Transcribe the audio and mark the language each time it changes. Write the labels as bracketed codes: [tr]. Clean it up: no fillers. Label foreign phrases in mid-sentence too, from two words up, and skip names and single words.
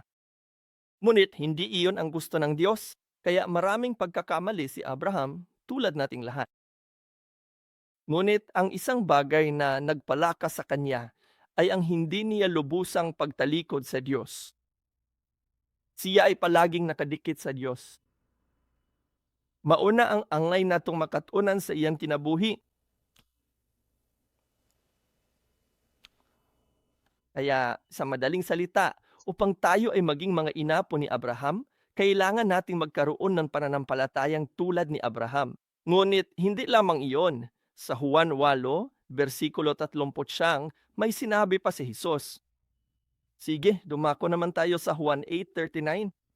[tl] Ngunit hindi iyon ang gusto ng Diyos, kaya maraming pagkakamali si Abraham tulad nating lahat. Ngunit ang isang bagay na nagpalakas sa kanya ay ang hindi niya lubusang pagtalikod sa Diyos. Siya ay palaging nakadikit sa Diyos. [ceb] Mauna ang angay natong makatunan sa iyang kinabuhi. [tl] Kaya sa madaling salita, upang tayo ay maging mga inapo ni Abraham, kailangan nating magkaroon ng pananampalatayang tulad ni Abraham. Ngunit hindi lamang iyon. Sa Juan 8, versikulo 30, may sinabi pa si Jesus. Sige, dumako naman tayo sa Juan 8:39.